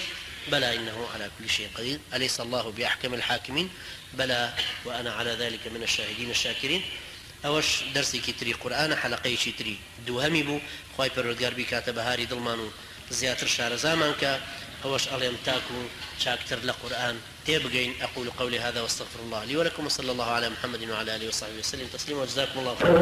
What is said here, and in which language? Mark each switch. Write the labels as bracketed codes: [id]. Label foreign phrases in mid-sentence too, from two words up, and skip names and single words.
[ar] بلى إنه على كل شيء قدير. أليس الله بأحكم الحاكمين؟ بلى وأنا على ذلك من الشاهدين الشاكرين. [ckb] ئەوەش دەرسێکی تری قورئانە، حەلەقەیەکی تری دووهەمی بوو. خوای پەروەردگار بیکاتە بەهاری دڵمان و زیاتر شارەزامان کە ئەوەش ئەڵێم تاکو و چاکتر لە قورئان تێبگەین. [ar] أقول قولي هذا واستغفر الله لي ولكم وصلى الله على محمد وعلى آله وصحبه وسلم تسليما وجزاكم الله خيرا.